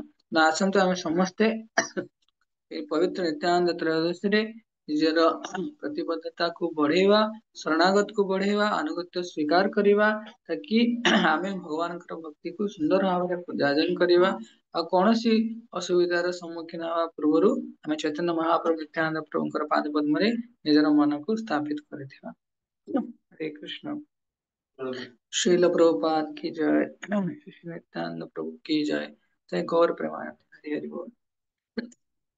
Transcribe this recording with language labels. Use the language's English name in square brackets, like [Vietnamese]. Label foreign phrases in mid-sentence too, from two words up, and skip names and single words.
[Odia] ନା ଆସନ୍ତୁ ଆମେ ସମସ୍ତେ ଏଇ ପବିତ୍ର ନିତ୍ୟାନନ୍ଦ ତ୍ରୟୋଦଶୀରେ ନିଜର ପ୍ରତିବଦ୍ଧତାକୁ ବଢେଇବା, ଶରଣାଗତକୁ ବଢେଇବା, ଆନୁଗତ୍ୟ ସ୍ୱୀକାର କରିବା, ତାକି ଆମେ ଭଗବାନଙ୍କର ଭକ୍ତିକୁ ସୁନ୍ଦର ଭାବରେ ଯାଜନ କରିବା, ଆଉ କୌଣସି ଅସୁବିଧାର ସମ୍ମୁଖୀନ ହେବା ପୂର୍ବରୁ ଆମେ ଚୈତନ୍ୟ ମହାପ୍ରଭୁ ନିତ୍ୟାନନ୍ଦ ପ୍ରଭୁଙ୍କର ପାଦ ପଦ୍ମରେ ନିଜର ମନକୁ ସ୍ଥାପିତ କରିଥିବା। [Hindi] हरे कृष्ण। श्रील प्रभुपाद की जय, श्री नित्यानंद प्रभु की जय। जय गौर प्रेमानंद। हरि हरि बोल।